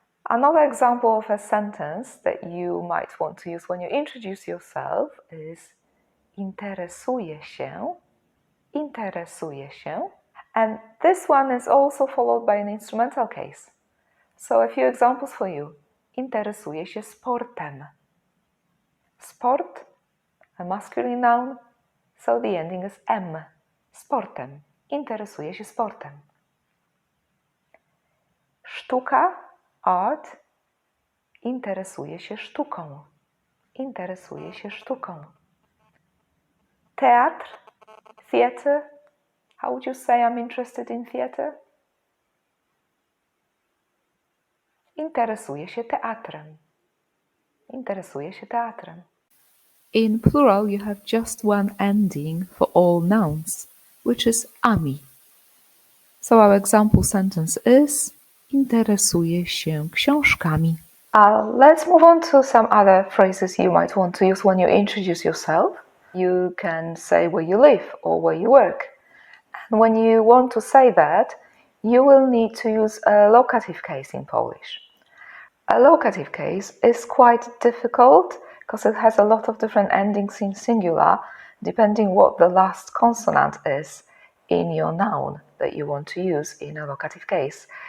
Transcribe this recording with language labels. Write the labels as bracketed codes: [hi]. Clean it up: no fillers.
[en] Another example of a sentence that you might want to use when you introduce yourself is [pl] interesuję się. Interesuję się. [en] And this one is also followed by an instrumental case. So a few examples for you. [pl] Interesuję się sportem. [en] Sport, a masculine noun, so the ending is m. Sportem. [pl] Interesuję się sportem. Sztuka, art. Interesuję się sztuką. Interesuję się sztuką. Teatr, theatre. [en] How would you say I'm interested in theatre? [pl] Interesuję się teatrem. Interesuję się teatrem. [en] In plural, you have just one ending for all nouns, which is ami. So our example sentence is [pl] interesuję się książkami. [en] Let's move on to some other phrases you might want to use when you introduce yourself. You can say where you live or where you work. And when you want to say that, you will need to use a locative case in Polish. A locative case is quite difficult because it has a lot of different endings in singular, depending what the last consonant is in your noun that you want to use in a locative case.